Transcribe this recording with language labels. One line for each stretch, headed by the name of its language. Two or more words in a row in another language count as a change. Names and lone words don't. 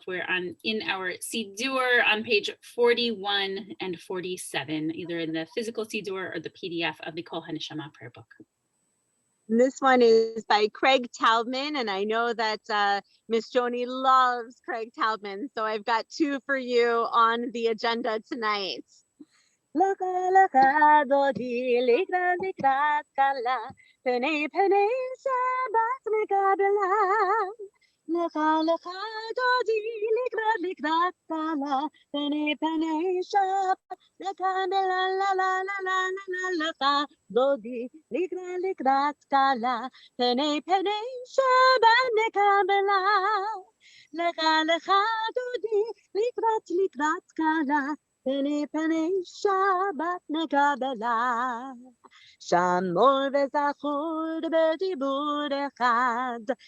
English: We're in our Siddur on page 41 and 47, either in the physical Siddur or the PDF of the Kol HaNeshama prayer book. This one is by Craig Taubman, and I know that Miss Joanie loves Craig Taubman, so I've got two for you on the agenda tonight.
Hebrew: לכה לכה דודי לקראת לקראת כלה, פני פני שבת נקבלה. לכה לכה דודי לקראת לקראת כלה, פני פני שבת נקבלה la la la la la la. לכה דודי לקראת לקראת כלה, פני פני שבת נקבלה. לכה לכה דודי לקראת לקראת כלה, פני פני שבת נקבלה, שמור וזכור בדיבור אחד,